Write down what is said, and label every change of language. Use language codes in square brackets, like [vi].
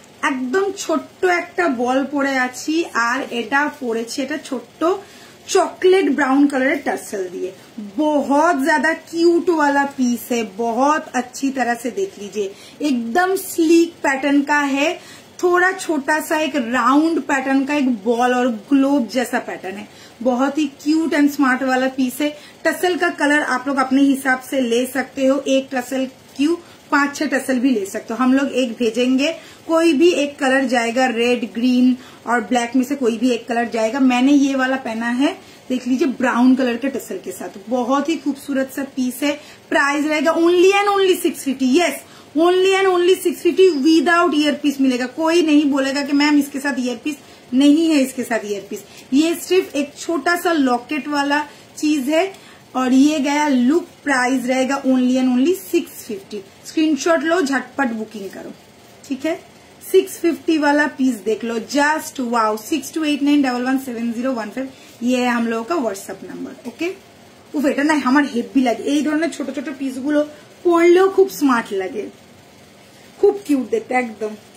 [bn] একদম ছোট্ট একটা বল পরে আছি, আর এটা পরেছে, এটা ছোট্ট [hi] चॉकलेट ब्राउन कलर टसल दिए। बहुत ज्यादा क्यूट वाला पीस है, बहुत अच्छी तरह से देख लीजिए। एकदम स्लीक पैटर्न का है, थोड़ा छोटा सा एक राउंड पैटर्न का एक बॉल और ग्लोब जैसा पैटर्न है। बहुत ही क्यूट एंड स्मार्ट वाला पीस है। टसल का कलर आप लोग अपने हिसाब से ले सकते हो, एक टसल क्यों 5-6 टसल भी ले सकते हो। हम लोग एक भेजेंगे, कोई भी एक कलर जाएगा, रेड ग्रीन और ब्लैक में से कोई भी एक कलर जाएगा। मैंने ये वाला पहना है, देख लीजिए ब्राउन कलर के टसल के साथ, बहुत ही खूबसूरत सा पीस है। प्राइस रहेगा only and only 650। Yes, only and only 650 without year piece मिलेगा। कोई नहीं बोलेगा कि मैम इसके साथ ईयर पीस नहीं है, इसके साथ ईयर पीस। ये सिर्फ एक छोटा सा लॉकेट वाला चीज है और ये गया लुक। प्राइस रहेगा ओनली एंड ओनली 650। स्क्रीनशॉट लो, झटपट बुकिंग करो, ठीक है। 650 वाला पीस देख लो, जस्ट वाओ। 6289117015 ये है हम लोगों का व्हाट्सएप नंबर। [bn] ओके, उफ এটা না আমার হেভি লাগে। এই ধরনের ছোট ছোট পিস গুলো পরলেও খুব স্মার্ট লাগে, খুব কিউট দেখতে একদম।